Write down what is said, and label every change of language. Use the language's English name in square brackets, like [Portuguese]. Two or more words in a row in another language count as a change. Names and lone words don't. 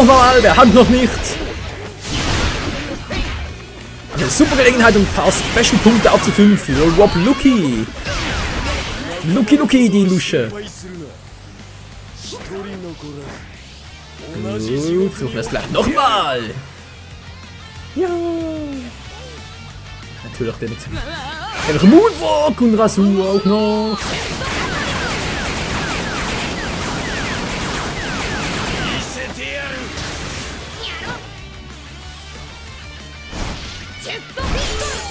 [German] Wer will noch mal? Wer hat noch nicht? Eine super Gelegenheit, um ein paar Special-Punkte aufzufüllen für Rob Lucky. Lucky, die Lusche. [Japanese] 失敗するな一人残らず同 [German] Gut, [Japanese] じ地獄 [German] versuchen [Japanese] に [German] wir es gleich nochmal. Ja. Natürlich der Moonwalk und Rasur auch noch. [Japanese] 見せてやるジェットフィット